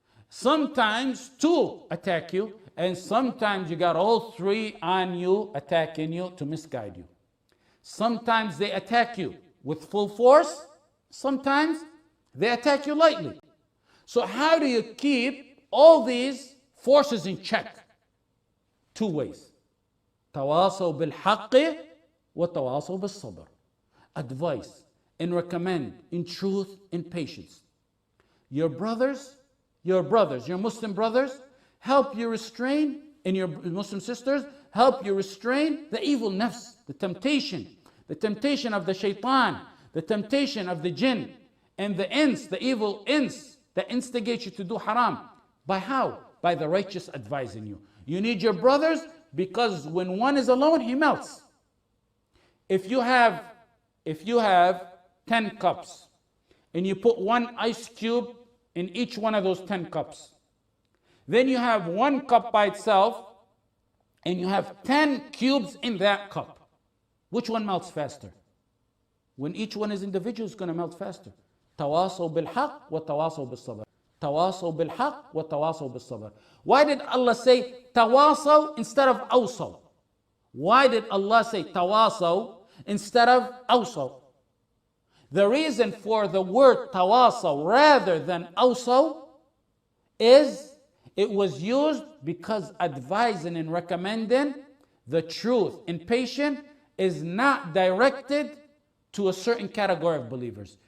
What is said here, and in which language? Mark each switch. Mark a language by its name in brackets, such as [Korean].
[English] Sometimes 2 attack you. And sometimes you got all 3 on you, attacking you to misguide you. Sometimes they attack you with full force. Sometimes they attack you lightly. So how do you keep all these forces in check? 2 ways. [Arabic] تواصوا بالحق وتواصوا بالصبر. [English] Advice and recommend in truth and patience. Your Muslim brothers, help you restrain, and your Muslim sisters, help you restrain the evil nafs, the temptation of the shaitan, the temptation of the jinn, and the ins, the evil ins that instigate you to do haram. By how? By the righteous advising you. You need your brothers because when one is alone, he melts. If you have 10 cups and you put 1 ice cube in each one of those 10 cups, then you have 1 cup by itself and you have 10 cubes in that cup. Which one melts faster? When each one is individual, it's going to melt faster. [Arabic] تواصوا بالحق وتواصوا بالصبر. تواصوا بالحق وتواصوا بالصبر. [English] Why did Allah say تواصوا instead of أوصوا? Why did Allah say تواصوا instead of أوصوا? The reason for the word تواصوا rather than أوصوا is it was used because advising and recommending the truth and patience is not directed to a certain category of believers.